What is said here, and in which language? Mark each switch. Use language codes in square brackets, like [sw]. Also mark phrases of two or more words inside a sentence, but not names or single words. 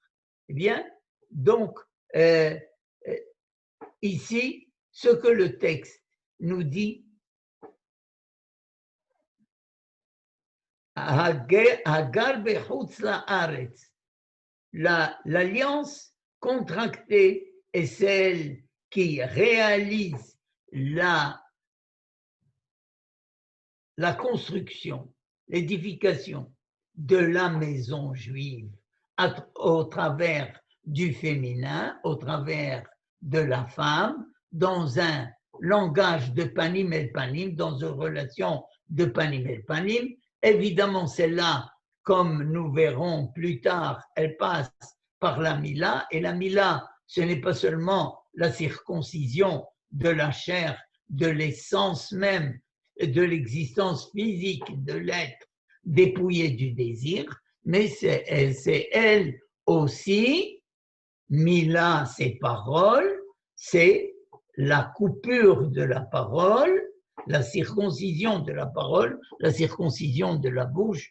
[fr] Eh bien, donc, ici, ce que le texte nous dit, [he] הגר בחוץ לארץ, [fr] l'alliance contractée est celle qui réalise la construction, l'édification de la maison juive au travers du féminin, au travers de la femme, dans un langage de [he] פנים אל פנים, [fr] dans une relation de [he] פנים אל פנים. [fr] Évidemment, celle-là, comme nous verrons plus tard, elle passe par la mila, et la mila, ce n'est pas seulement la circoncision de la chair, de l'essence même, de l'existence physique de l'être dépouillé du désir, mais c'est elle aussi, mila, ses paroles, c'est la coupure de la parole, la circoncision de la parole, la circoncision de la bouche.